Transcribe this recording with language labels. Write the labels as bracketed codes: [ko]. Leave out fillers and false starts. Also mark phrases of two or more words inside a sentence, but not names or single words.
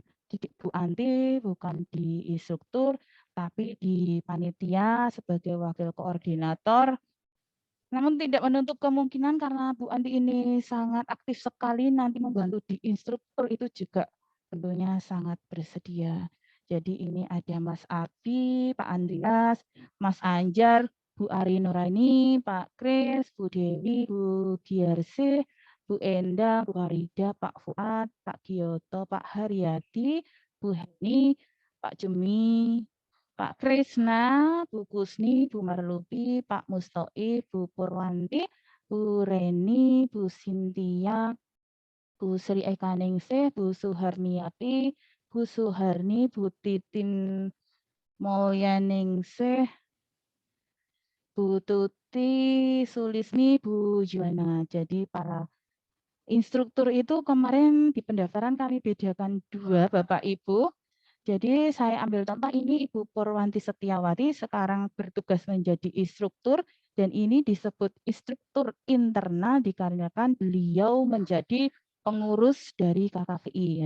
[id] Jadi Bu Anti bukan di instruktur, tapi di panitia sebagai wakil koordinator. Namun tidak menutup kemungkinan karena Bu Andi ini sangat aktif sekali nanti membantu di instruktur itu juga tentunya sangat bersedia. Jadi ini ada Mas Abi, Pak Andreas, Mas Anjar, Bu Ari Nuraini, Pak Kris, Bu Dewi, Bu Giarse, Bu Enda, Bu Harida, Pak Fuad, Pak Giyoto, Pak Haryadi, Bu Heni, Pak Jemi, Pak Krisna, Bu Kusni, Bu Marlupi, Pak Mustoi, Bu Purwanti, Bu Reni, Bu Sintia, Bu Sri Ekaningsih, Bu Suharniati, Bu Suharni, Bu Titin Mulyaningsih, Bu Tuti Sulisni, Bu Juwana. Jadi para instruktur itu kemarin di pendaftaran kami bedakan 2 Bapak Ibu. Jadi saya ambil contoh ini Ibu Purwanti Setiawati sekarang bertugas menjadi instruktur dan ini disebut instruktur internal dikarenakan beliau menjadi pengurus dari KKVI.